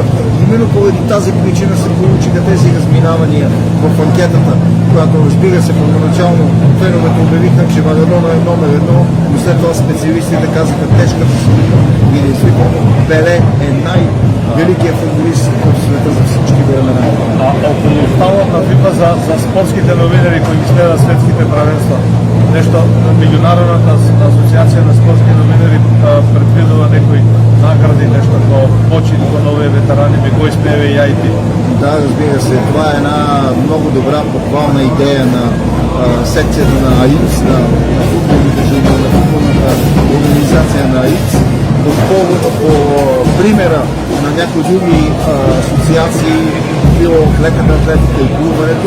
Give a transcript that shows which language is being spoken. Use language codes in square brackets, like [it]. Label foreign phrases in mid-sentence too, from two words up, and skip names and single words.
[bg] Именно поради тази причина се получиха тези разминавания в анкетата, която, разбира се, първоначално феновете обявиха, че Марадона е номер едно, но след това специалистите казаха тежката съдба и действително Пеле е най-великият футболист в света за всички времена. [mk] А около ставот на FIFA за спортските новинари кои ги следат светските правенства, нешто Меѓународната асоциација на спортски новинари предвидува некои награди, нешто како почит кон овие ветерани, би го испееве и IT. [bg] Да, разбира се, това е една много добра похвална идея на секцията на АИЦ, на футболната организация на АИЦ, по примера на някои други асоциации, било леката атлетика и плуването.